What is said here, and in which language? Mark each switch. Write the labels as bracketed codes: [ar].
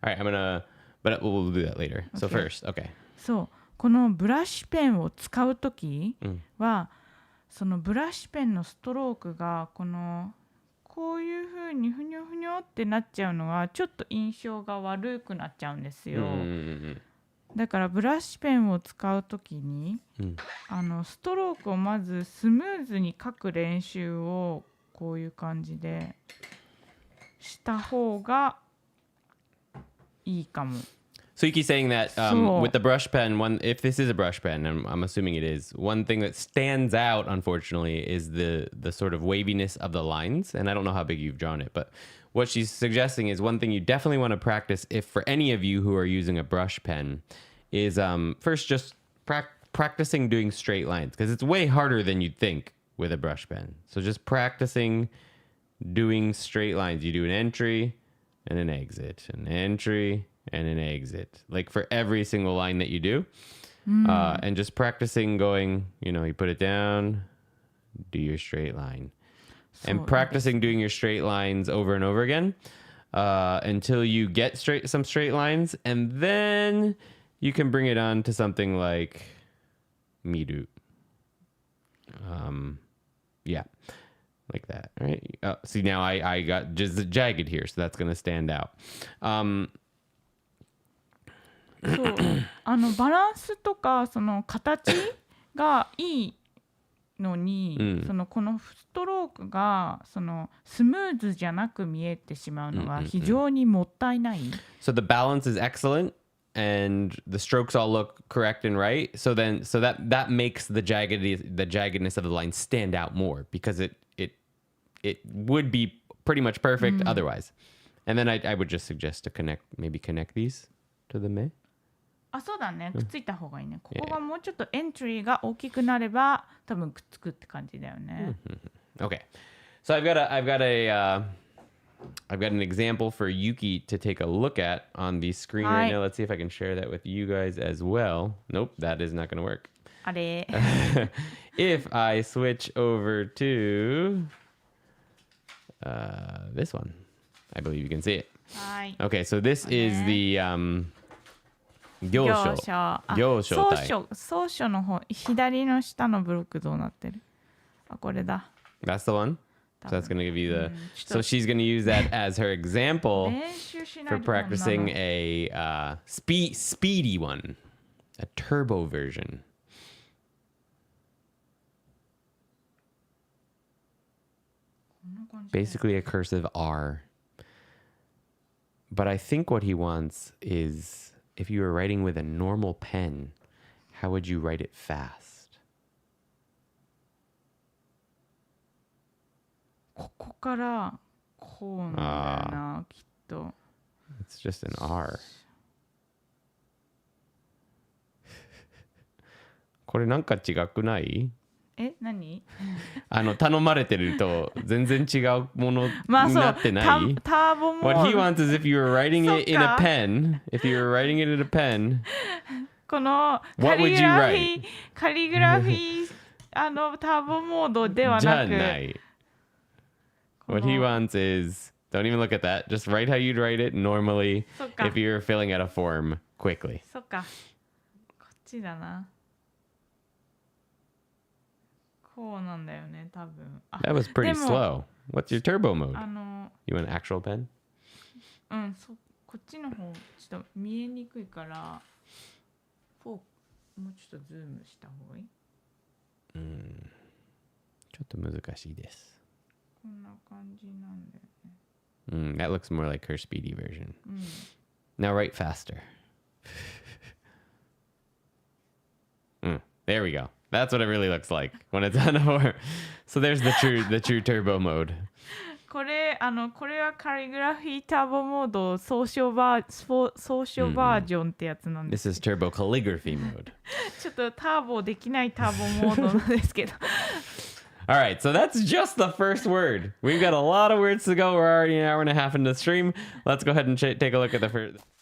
[en] Alright, but we'll do that later. So Okay. first, okay. [ja] そうこのブラシペンを使うときうん。は、そのブラシペンのストロークがこういう風にふにょふにょってなっちゃうのがちょっと印象が悪くなっちゃうんですよ。だからブラシペンを使うときに、うん。ストロークをまずスムーズに書く練習をこういう感じでした方がいいかも。 [en] So you keep saying that So- with the brush pen, if this is a brush pen, and I'm assuming it is, one thing that stands out, unfortunately, is the sort of waviness of the lines. And I don't know how big you've drawn it, but what she's suggesting is one thing you definitely want to practice, if for any of you who are using a brush pen, is first just practicing doing straight lines, because it's way harder than you'd think with a brush pen. So just practicing doing straight lines. You do an entry and an exit, an entry and an exit, like for every single line that you do. And just practicing going, you put it down, do your straight line. And practicing doing your straight lines over and over again until you get some straight lines. And then you can bring it on to something like miru. Yeah, like that. Right. See, now I got just jagged here, so that's going to stand out. [ja] そうバランスとかその形がいいのに、このストロークがスムーズじゃなく見えてしまうのが非常にもったいない。 [en] So the balance is excellent and the strokes all look correct and right. So that makes the jaggedness of the line stand out more, because it would be pretty much perfect otherwise. And then I would just suggest to connect these to the me. [ja] あ、そうだね。くっついた方がいいね。ここがもうちょっとエントリーが大きくなれば多分くっつくって感じだよね。 [en] Okay. So I've got an example for Yuki to take a look at on the screen right now. Let's see if I can share that with you guys as well. Nope, that is not going to work. [ja] あれ。 [en] If I switch over to this one, I believe you can see it. [ja] はい。 [en] Okay, so this is the 行 [ja] 書の方、左の下のブロックどうなってる？あ、これだ。 [en] That's the one. So that's going to give you the. So she's going to use that as her example for practicing a speedy one, a turbo version. Basically a cursive R. But I think what he wants is, if you were writing with a normal pen, how would you write it fast? [ja] ここからこうなんだよな、きっと。 [en] It's just an R. [ja] これなんか違くない？え、何？頼まれてると全然違うものになってない？ターボモード。 [en] What he wants is if you were writing it in a pen, [ja] この [en] what would you write? [ja] カリグラフィーターボモードではじゃなく、ない。 [en] What he wants is, don't even look at that. Just write how you'd write it normally if you were filling out a form quickly. [ja] そっか。こっちだな。こうなんだよね、多分。 [en] That was pretty [ja] でも [en] slow. What's your turbo mode? [ja] あの [en] You want an actual pen? [ja] こっちの方ちょっと見えにくいからフォークもうちょっとズームした方がいい。ちょっと難しいです。こんな感じなんだよね。 [en] That looks more like her speedy version. Now write faster. There we go. That's what it really looks like when it's on a So there's the true turbo mode. [ja] これはカリグラフィーターボモード総称バージョンってやつなんで [en] This [ja] す。 [en] is turbo calligraphy mode. [ja] ちょっとターボできないターボモードなんですけど。 [en] All right, so that's just the first word. We've got a lot of words to go. We're already an hour and a half into the stream. Let's go ahead and take a look at the first.